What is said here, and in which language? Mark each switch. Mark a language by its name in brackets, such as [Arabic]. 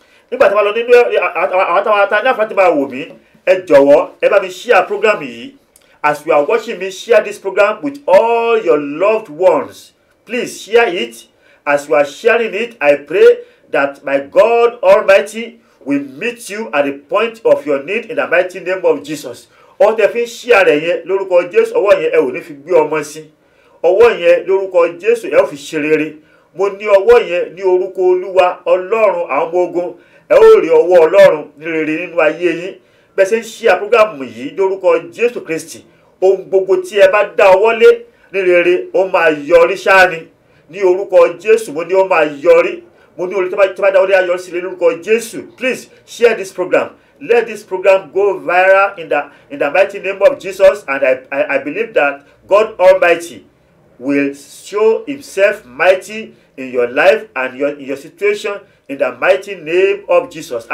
[Yoruba] Nígbà tí a bá lọ nínú àwọn àtàwọn ní àǹfààní máa wò mí, ẹ jọ̀wọ́ ẹ bá mi share program yìí. [English] As you are watching me, share this program with all your loved ones. Please share it. As you are sharing it, I pray that my God Almighty will meet you at the point of your need in the mighty name of Jesus. [Yoruba] Ó tẹ́ fi share rẹ̀ yẹn lórúkọ Jésù, ọwọ́ yẹn ẹ ò ní fi gbé ọmọ sí. Ọwọ́ yẹn lórúkọ Jésù ẹ ó fi ṣe rere. Mo ní ọwọ́ yẹn ní orúkọ Olúwa Ọlọ́run àwọn ọmọ ogun. Ẹ ó rí ọwọ́ Ọlọ́run ní rere nínú ayé yín. Bẹ́ẹ̀ ṣe ń share program yìí lórúkọ Jésù Kristi. Ohun gbogbo tí ẹ bá dá ọwọ́ lé ní rere ó máa yọrí ṣáá ni. Ní orúkọ Jésù mo ní ó máa yọrí. Mo ní orí tí bá dá ọwọ́ lé á yọrí sí lórúkọ Jésù. [English] Please share this program. Let this program go viral in the mighty name of Jesus, and I believe that God Almighty will show himself mighty in your life and in your situation in the mighty name of Jesus.